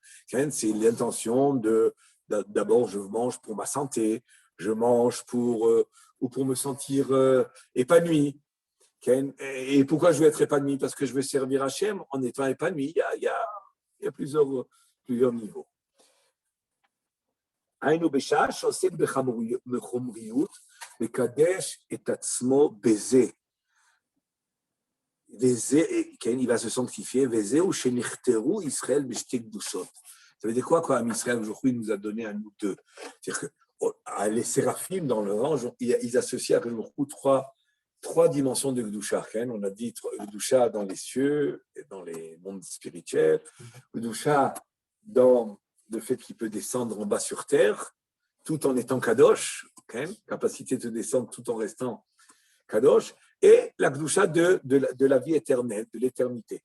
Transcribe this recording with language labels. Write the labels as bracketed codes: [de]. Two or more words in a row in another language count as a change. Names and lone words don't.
[fr] C'est l'intention d'abord, je mange pour ma santé, je mange pour me sentir épanoui. Et pourquoi je veux être épanoui? Parce que je veux servir Hachem en étant épanoui. Il y a plusieurs niveaux. [he] היינו בשעה שעוסק בחומריות, מקדש את עצמו בזה. וזה, כן, [fr] il va se sanctifier, [he] וזהו שנכתרו ישראל בשתי קדושות. [fr] Ça veut dire quoi, quand Israël aujourd'hui nous a donné à nous deux? C'est-à-dire que les séraphim, dans le ange, ils associent à beaucoup trois dimensions de Kedusha. On a dit Kedusha dans les cieux et dans les mondes spirituels, Kedusha dans le fait qu'il peut descendre en bas sur terre, tout en étant kadosh, capacité de descendre tout en restant kadosh, et la Kedusha de la vie éternelle, de l'éternité.